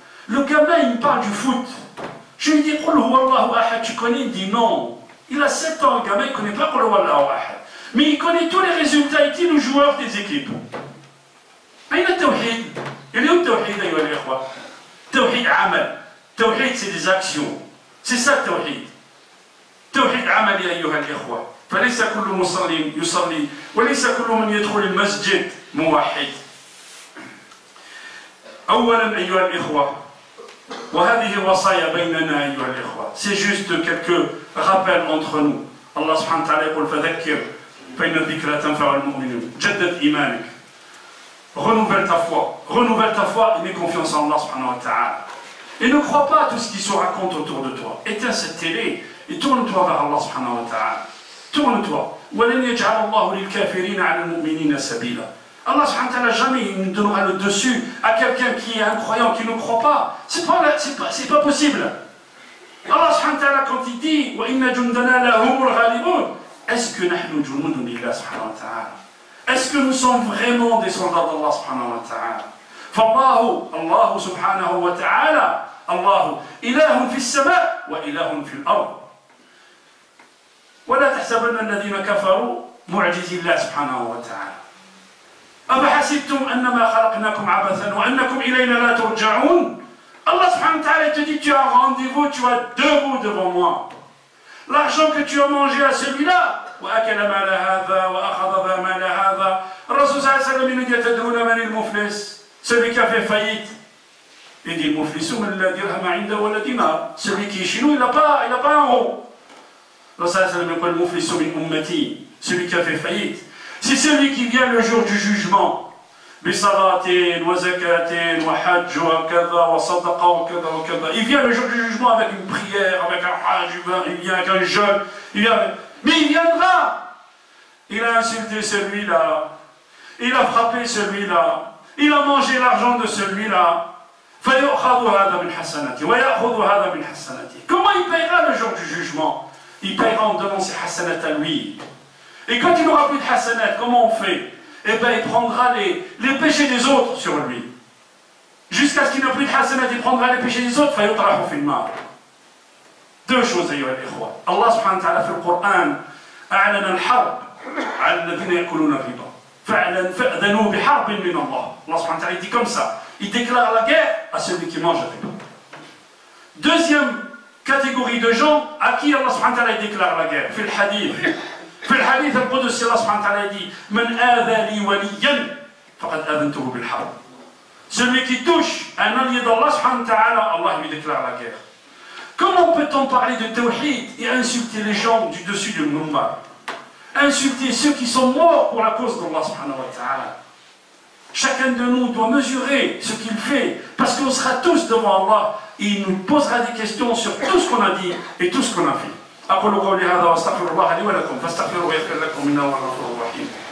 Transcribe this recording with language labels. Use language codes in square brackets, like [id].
[fr] Le gamin, il me parle du foot. Je lui dis, [ar] Qul huwa Allahu ahad, [fr] tu connais? Il me dit non. Il a 7 ans, le gamin, il ne connaît pas [ar] Qul huwa Allahu ahad. [fr] Mais il connaît tous les résultats et tous les joueurs des équipes. [ar] Aïna tawhid. [fr] Il est où le tawhid, [ar] ayyuha al-ikhwa? Tawhid amal. [fr] Tawhid, c'est des actions. C'est ça le tawhid. [ar] توحيد عملي أيها الإخوة فليس كل مصلي يصلي وليس كل من يدخل المسجد موحد. أولا أيها الإخوة وهذه وصايا بيننا أيها الإخوة. [fr] C'est juste quelques rappels entre nous. [ar] الله سبحانه وتعالى يقول فذكر فإن الذكرى تنفع المؤمنين. جدد إيمانك. [fr] renouvelle ta foi et mets confiance en Allah subhanahu wa ta'ala. Et ne crois pas à tout ce qui se raconte autour de toi. Éteins cette télé et tourne-toi vers Allah subhanahu wa ta'ala. Tourne-toi. [ar] وَلَنْ يَجْعَلَ اللَّهُ لِلْكَافِرِينَ عَلَى الْمُؤْمِنِينَ سَبِيلًا. [fr] Allah subhanahu wa ta'ala jamais il nous donnera le dessus à quelqu'un qui est incroyant, qui ne croit pas. C'est pas possible. Allah subhanahu wa ta'ala quand il dit [ar] وَإِنَّ جُنْدَنَا لَهُمُ الْغَالِبُونَ, [fr] est-ce que [ar] نحن جنود لله سبحانه وتعالى? [fr] Est-ce que nous sommes vraiment des soldats d'Allah subhanahu wa ta'ala? [ar] الله سبحانه وتعالى الله إله في السماء وإله في الأرض. ولا تحسبن الذين كفروا معجزي الله سبحانه وتعالى. أفحسبتم أنما خلقناكم عبثا وأنكم إلينا لا ترجعون. [fr] Allah subhanahu wa ta'ala te dit tu as un rendez-vous, tu as deux bouts devant moi. L'argent que tu as mangé à celui-là, [ar] وأكل مال هذا وأخذ مال هذا. الرسول صلى الله عليه وسلم [fr] nous dit [ar] تدرون من المفلس? [fr] Celui qui a fait faillite. Il dit [ar] المفلس من لا درهم عنده ولا دينار. [fr] Celui qui est chez nous, il n'a pas un euro. Allah sallallahu alayhi wa sallam dit [ar] المفلس من أمتي. [fr] Celui qui a fait faillite. C'est celui qui vient le jour du jugement. [ar] بصلاة وزكاة وحج وكذا وصدقة وكذا وكذا. [fr] Il vient le jour du jugement avec une prière, avec un hajj, il vient avec un jeûne, mais il viendra. Il a insulté celui-là, il a frappé celui-là, il a mangé l'argent de celui-là. [ar] فيؤخذ هذا من حسناته ويأخذ هذا من حسناته. [fr] Comment il paiera le jour du jugement? Il paiera en donnant ses hasanat à lui. Et quand il n'aura plus de hasanat, comment on fait? Eh bien, il prendra les péchés des autres sur lui. Jusqu'à ce qu'il n'ait plus de hasanat, il prendra les péchés des autres. [ar] فيطرح في النار. [fr] Deux choses, [ar] أيها الإخوة. Allah subhanahu wa ta'ala في القرآن أعلن الحرب على الذين يأكلون الربا. فأذنوا بحرب من الله. Allah subhanahu wa ta'ala [fr] dit comme ça. Il déclare la guerre à celui qui mange le riba. Deuxième catégorie de gens à qui Allah subhanahu wa ta'ala déclare la guerre. [ar] في الحديث. في الحديث القدسي الله سبحانه وتعالى dit من آذى لي وليا فقد آذنته بالحرب. [fr] Celui qui touche un allié d'Allah subhanahu wa ta'ala, Allah lui déclare la guerre. Comment peut-on parler de tawhid et insulter les gens du dessus du minbar? Insulter ceux qui sont morts pour la cause d'Allah subhanahu wa ta'ala. Chacun de nous doit mesurer ce qu'il fait, parce qu'on sera tous devant Allah et il nous posera des questions sur tout ce qu'on a dit et tout ce qu'on a fait. [ar] أقول قولي هذا وأستغفر الله لي ولكم فاستغفروه يغفر لكم إنه هو الغفور الرحيم.